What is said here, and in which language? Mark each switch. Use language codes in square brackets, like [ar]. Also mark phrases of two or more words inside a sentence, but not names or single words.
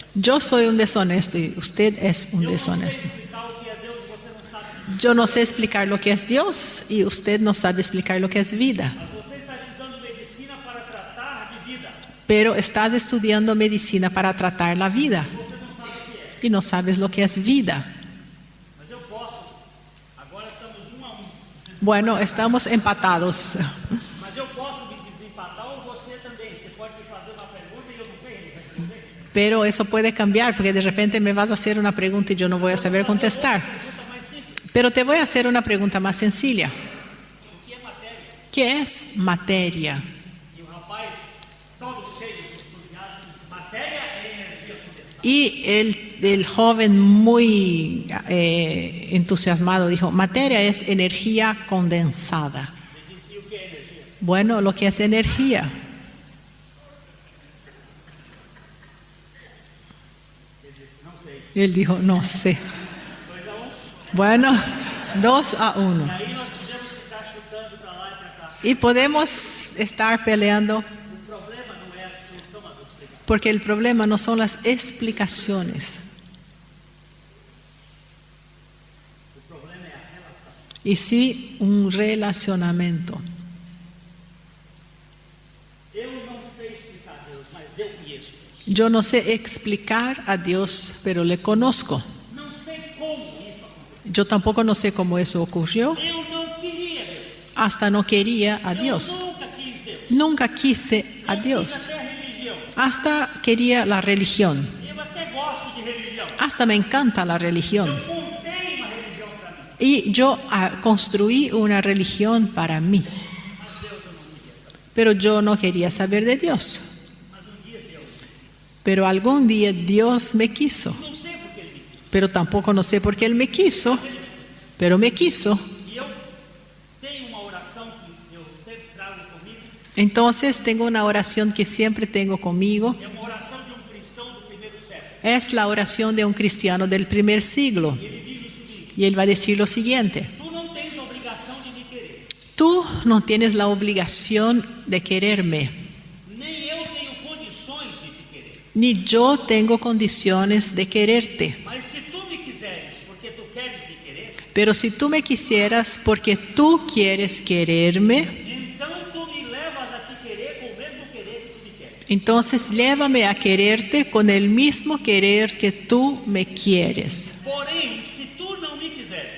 [es] Yo soy un deshonesto y usted es un [pt] Eu não sei [es] deshonesto. [pt] explicar o que é Deus e você não sabe explicar. [es] Yo no sé explicar lo que es Dios y usted no sabe explicar lo que es vida. [pt] Mas você está estudando medicina para tratar de vida. [es] Pero estás estudiando medicina para tratar la vida [pt] Você não sabe o que é. [es] y no sabes lo que es vida. [pt] Mas eu posso. Agora estamos 1-1. [es] Bueno, estamos empatados. [pt] Mas eu posso me desempatar ou você também. Você pode me fazer uma pergunta e eu não sei responder. [es] Pero eso puede cambiar porque de repente me vas a hacer una pregunta y yo no voy a saber contestar. [pt] Pergunta mais simples. [es] Pero te voy a hacer una pregunta más sencilla. [pt] O que é matéria? [es] ¿Qué es materia? [pt] E o rapaz, todo cheio de entusiasmo, disse: matéria é energia condensada. [es] Y el joven muy entusiasmado dijo, materia es energía condensada. [pt] Ele disse: e o que é energia? [es] Bueno, lo que es energía. [pt] Ele disse: não sei. [es] Y él dijo, no sé. 2-1. Bueno, 2-1. [pt] E aí nós tivemos que ficar chutando para lá e para cá. [es] Y podemos estar peleando [pt] O problema não é a solução, mas a explicação. [es] porque el problema no son las explicaciones. [pt] O problema é a relação. [es] Y sí un relacionamiento. [pt] Eu não sei explicar Deus, mas eu conheço Deus. [es] Yo no sé explicar a Dios, pero le conozco. [pt] Não sei como isso aconteceu. [es] Yo tampoco no sé cómo eso ocurrió. [pt] Eu não queria Deus. [es] Hasta no quería a Dios. [pt] Eu nunca quis Deus. [es] Nunca quise a [pt] Eu [es] Dios. [pt] quis até a religião. [es] Hasta quería la religión. [pt] Eu até gosto de religião. [es] Hasta me encanta la religión. [pt] Eu montei uma religião para mim. [es] Y yo construí una religión para mí. [pt] Mas Deus eu não queria saber. [es] Pero yo no quería saber de Dios. [pt] Mas dia Deus. [es] Pero algún día Dios me quiso. [pt] Não sei porque Ele me quis. [es] Pero tampoco no sé por qué Él me quiso. Pero me quiso. [pt] E eu tenho uma oração que eu sempre trago comigo. [es] Entonces tengo una oración que siempre tengo conmigo. [pt] É uma oração de cristão do primeiro século. [es] Es la oración de un cristiano del primer siglo. [pt] Ele diz o seguinte: [es] Y él va a decir lo siguiente. [pt] tu não tens obrigação de me querer, [es] Tú no tienes la obligación de quererme. [pt] nem eu tenho condições de te querer. [es] Ni yo tengo condiciones de quererte. [pt] Mas se tu me quiseres, porque tu queres me querer, [es] Pero si tú me quisieras porque tú quieres quererme, [pt] então tu me levas a te querer com o mesmo querer que tu me queres. [es] entonces llévame a quererte con el mismo querer que tú me quieres. [pt] Porém, se tu não me quiseres,